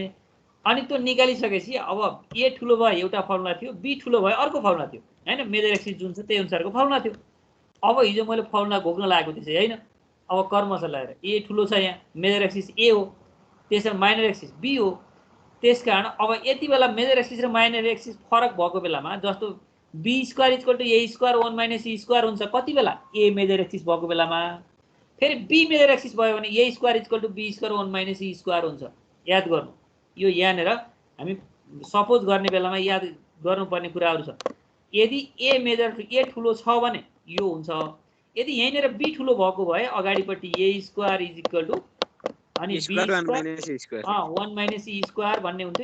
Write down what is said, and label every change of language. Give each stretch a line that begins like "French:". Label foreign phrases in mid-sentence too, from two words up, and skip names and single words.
Nepali: अनि त्यो निकालिसकेपछि अब a ठुलो भयो एउटा फर्मुला थियो, b ठुलो भयो अर्को फर्मुला थियो हैन,
English: major axis
Nepali: जुन छ त्यही अनुसारको फर्मुला थियो। अब हिजो मैले फर्मुला घोक्न लागेको त्यसै हैन, अब कर्मशः लगाएर a ठुलो छ, यहाँ
English: major axis
Nepali: a हो, त्यसमा
English: minor axis
Nepali: b हो। त्यसकारण अब यति बेला
English: major axis
Nepali: र
English: minor axis
Nepali: फरक भएको बेलामा जस्तो b² = a² 1 - e² हुन्छ कति बेला, a
English: major axis
Nepali: भएको बेलामा। फेरि b
English: major axis
Nepali: भयो भने a² = b² 1 - e² हुन्छ। याद गर्नु, यो यहाँनिर हामी सपोज गर्ने बेलामा याद गर्नुपर्ने कुराहरू छ। यदि a ठुलो छ भने यो हुन्छ, यदि यहीँनिर b ठुलो भएको भए अगाडिपट्टि a² अनि b² 1 - e² भन्ने हुन्थ्यो।